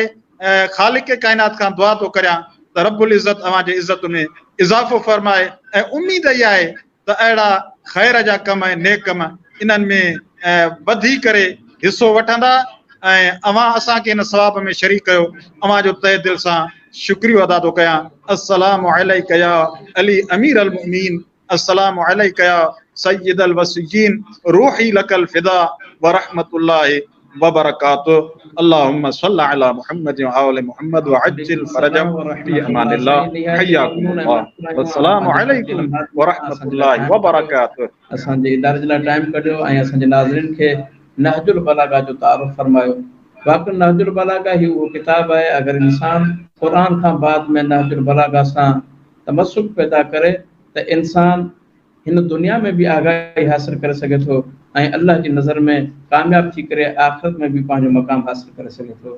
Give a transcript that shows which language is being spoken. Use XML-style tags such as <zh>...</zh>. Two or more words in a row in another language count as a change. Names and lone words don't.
<sd>ख़ालिक़ काइनात खां दुआ थो करियां त रब्बुल इज़्ज़त अवां जे इज़्ज़त में इज़ाफ़ो फरमाए, ऐं उम्मीद इहा आहे त अहिड़ा ख़ैर जा कम ऐं नेक कम इन्हनि में वधी करे हिसो वठंदा ऐं अवां असांखे इन सवाब में शरीक कयो। अवां जो तहे दिलि सां शुक्रियो अदा थो कयां।</sd> <ar>السلام عليك يا علي أمير المؤمنين، السلام عليك يا سيد الوصيين، روحي لك الفداء ورحمة الله وبركاته. اللهم صل على محمد وآل محمد وعجل فرجهم في أمان الله. حياكم الله، والسلام عليكم ورحمة الله وبركاته.</ar> <sd>असांजे इदारे जे लाइ टाइम कढियो ऐं असांजे नाज़रीन खे नहजुल बलागा जो तारुफ़ फरमायो। वाक़ई नहजुल बलागा ही उहो किताब आहे, अगरि इंसान क़ुरान खां बाद में नहजुल बलागा सां तमस्सुक पैदा करे त इंसान हिन दुनिया में भी आगाही हासिल करे सके थो ऐं अल्लाह जी नज़र में कामयाब थी करे आख़िरत में भी पंहिंजो मक़ाम हासिल करे सके थो।</sd>